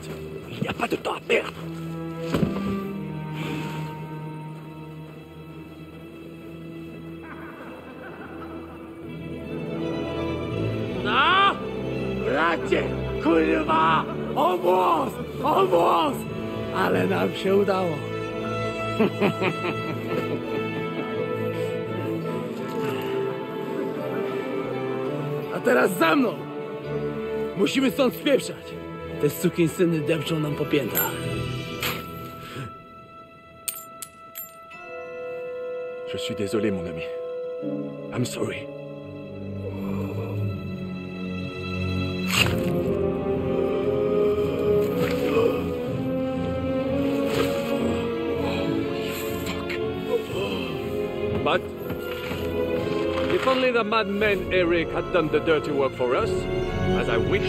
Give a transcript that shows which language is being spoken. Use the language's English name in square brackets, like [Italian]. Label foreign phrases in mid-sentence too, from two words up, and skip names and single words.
[French] Il n'y a pas de temps à perdre. [English] No! [Polish] Bracie! Kurwa! [English] Almost! Almost! [Polish] Ale nam się udało. A teraz za mną! Musimy stąd spieprzać! Te sukinsyny depczą nam po piętach. [French] Je suis désolé, mon ami. [English] I'm sorry. But if only the madman Eric had done the dirty work for us, as I wished.